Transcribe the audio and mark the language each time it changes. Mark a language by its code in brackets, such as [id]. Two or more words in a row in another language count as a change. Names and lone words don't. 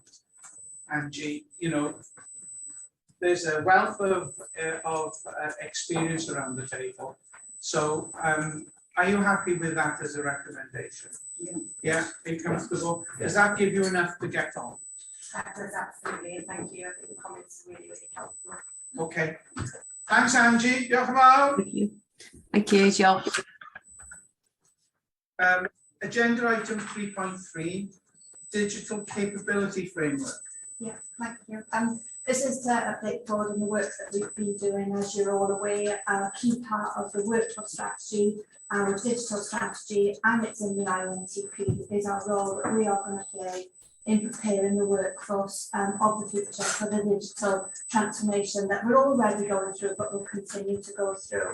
[en] And you know, there's a wealth of experience around the table. So are you happy with that as a recommendation? Yeah. Yeah, are you comfortable? Does that give you enough to get on? That does absolutely, thank you. I think the comments are really, really helpful. Okay. Thanks, Angie. [cy] Diolch yn fawr. [en] Thank you. Thank you, diolch. Agenda item 3.3, digital capability framework. Yeah, thank you. This is to update board on the work that we've been doing. As you're all aware, a key part of the workforce strategy, our digital strategy, and it's in the INTP, is our role that we are going to play in preparing the workforce of the future for the digital transformation that we're already going through, but will continue to go through.